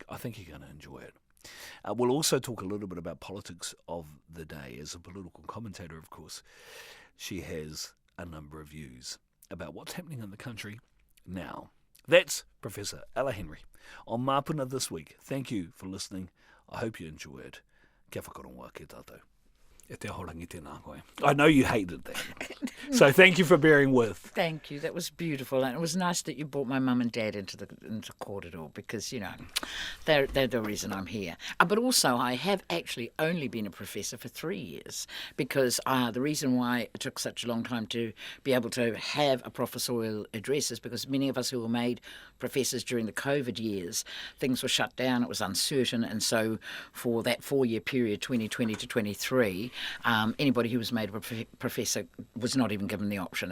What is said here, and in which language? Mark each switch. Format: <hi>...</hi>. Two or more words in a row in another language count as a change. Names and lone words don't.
<en>I think you're going to enjoy it. We'll also talk a little bit about politics of the day. As a political commentator, of course, she has a number of views about what's happening in the country now. That's Professor Ella Henry on Māpuna this week. Thank you for listening. I hope you enjoy it.</en> <mi>Kia whakarongoa ki tātou. E te ahorangi tēnā koe.</mi> <en>I know you hated that. So thank you for bearing with. Thank you. That was beautiful. And it was nice that you brought my mum and dad into court at all because, you know, they're the reason I'm here. But also I have actually only been a professor for 3 years because the reason why it took such a long time to be able to have a professorial address is because many of us who were made professors during the COVID years, things were shut down, it was uncertain, and so for that 4-year period, 2020 to 23, anybody who was made a professor was not even given the option.</en>